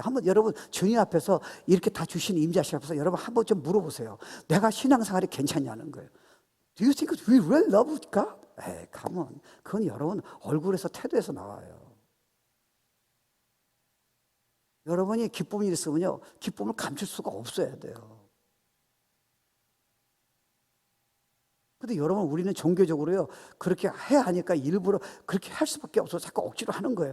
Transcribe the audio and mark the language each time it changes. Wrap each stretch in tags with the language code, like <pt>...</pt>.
<ko>한번 여러분 주님 앞에서 이렇게 다 주신 임재하심 앞에서 여러분 한번 좀 물어보세요. 내가 신앙생활이 괜찮냐는 거예요.</ko> <en>Do you think we really love God? 에이, come on.</en> <ko>그건 여러분 얼굴에서 태도에서 나와요. 여러분이 기쁨이 있으면요, 기쁨을 감출 수가 없어야 돼요. 근데 여러분 우리는 종교적으로요 그렇게 해야 하니까 일부러 그렇게 할 수밖에 없어서 자꾸 억지로 하는 거예요.</ko>